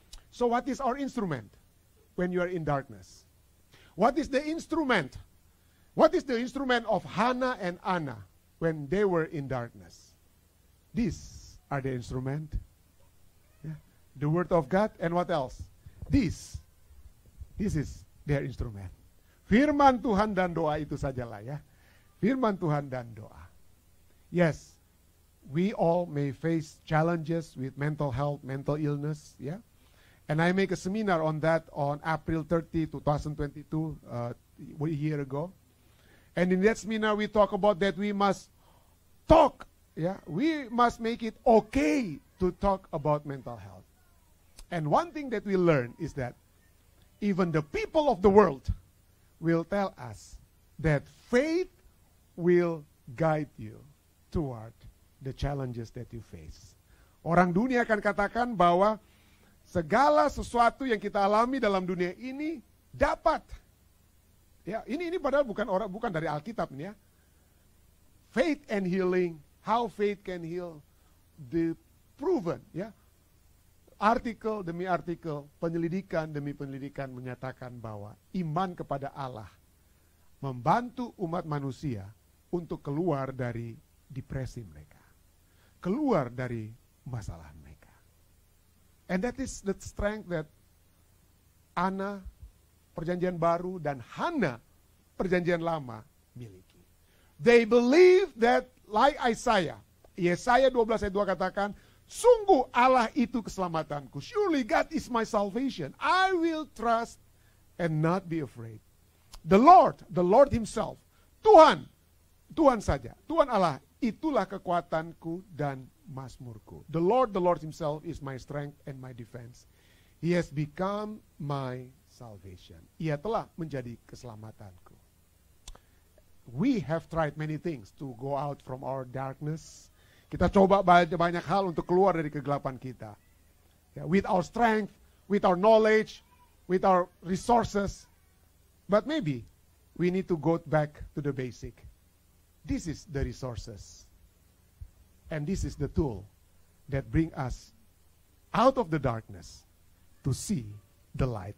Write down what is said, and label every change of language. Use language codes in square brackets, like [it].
[en] So what is our instrument when you are in darkness? What is the instrument? What is the instrument of Hannah and Anna when they were in darkness? These are the instrument. Yeah. The word of God and what else? This is their instrument. [id] Firman Tuhan dan doa itu sajalah ya. Firman Tuhan dan doa. [en] Yes, we all may face challenges with mental health, mental illness, yeah. And I make a seminar on that on April 30, 2022, a year ago. And in that seminar we talk about that we must talk, yeah. We must make it okay to talk about mental health. And one thing that we learn is that even the people of the world will tell us that faith will guide you toward the challenges that you face. [id] Orang dunia akan katakan bahwa segala sesuatu yang kita alami dalam dunia ini dapat. Ya, ini padahal bukan dari Alkitab ini ya. [en] Faith and healing, how faith can heal, the proven ya. [id] Artikel demi artikel, penyelidikan demi penyelidikan menyatakan bahwa iman kepada Allah membantu umat manusia untuk keluar dari depresi mereka. Keluar dari masalah mereka. [en] And that is the strength that [id] Ana perjanjian baru dan Hana perjanjian lama miliki. [en] They believe that like Isaiah. [id] Yesaya 12 ayat 2 katakan, sungguh Allah itu keselamatanku. [en] Surely God is my salvation. I will trust and not be afraid. The Lord himself, [id] Tuhan saja. Tuhan Allah, itulah kekuatanku dan mazmurku. [en] The Lord himself is my strength and my defense. He has become my salvation. [id] Ia telah menjadi keselamatanku. [en] We have tried many things to go out from our darkness. [id] Kita coba banyak hal untuk keluar dari kegelapan kita. [en] With our strength, with our knowledge, with our resources. But maybe we need to go back to the basic. This is the resources. And this is the tool that bring us out of the darkness to see the light.